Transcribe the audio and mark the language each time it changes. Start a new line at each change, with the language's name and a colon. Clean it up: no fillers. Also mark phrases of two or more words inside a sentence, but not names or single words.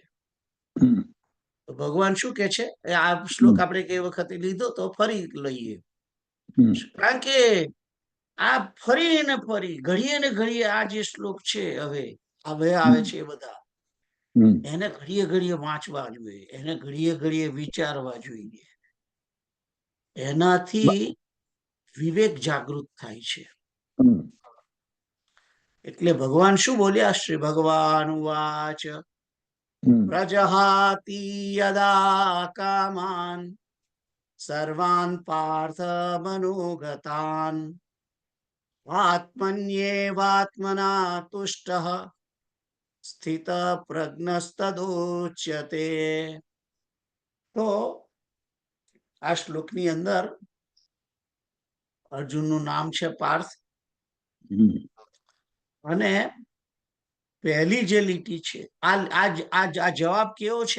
Gujarati: ભગવાન શું કે છે, આ શ્લોક આપણે કઈ વખતે લીધો તો ફરી લઈએ, કારણ કે આ ફરી ને ફરી ઘડીએ ને ઘડીએ આ જે શ્લોક છે હવે આવે છે એ બધા એને ઘડીએ ઘડીએ વાંચવા જોઈએ, એને ઘડીએ ઘડીએ વિચારવા જોઈએ. એનાથી વિવેક જાગૃત થાય છે. એટલે ભગવાન શું બોલ્યા?
Sanskrit: શ્રી ભગવાન વાચ પ્રજહાતિ યદા કામાન સર્વાન પાર્થ મનોગતાન આત્મન્યેવાત્મના તુષ્ટઃ સ્થિત પ્રજ્ઞસ્તદોચ્યતે.
Gujarati: તો આ શ્લોકની અંદર અર્જુનનું નામ છે પાર્થ, અને પહેલી જે લીટી છે આ જવાબ કેવો છે?